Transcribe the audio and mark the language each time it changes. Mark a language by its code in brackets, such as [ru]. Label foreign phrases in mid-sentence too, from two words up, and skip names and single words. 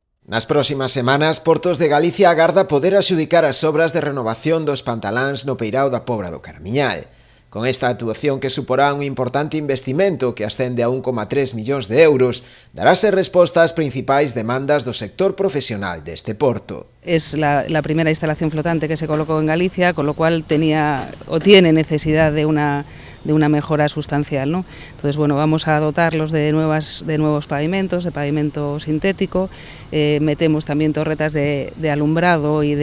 [gl] Nas próximas semanas, Portos de Galicia agarda poder adxudicar as obras de renovación dos pantaláns no peirao da Pobra do Caramiñal. Con esta actuación, que suporá un importante investimento que ascende a 1,3 millóns de euros, darase resposta ás principais demandas do sector profesional deste porto. [es] Es la primera instalación flotante que se colocó en Galicia, con lo cual tiene necesidad de una mejora sustancial, ¿no? Entonces, bueno, vamos a dotarlos de nuevos pavimentos, de pavimento sintético, metemos también torretas de alumbrado y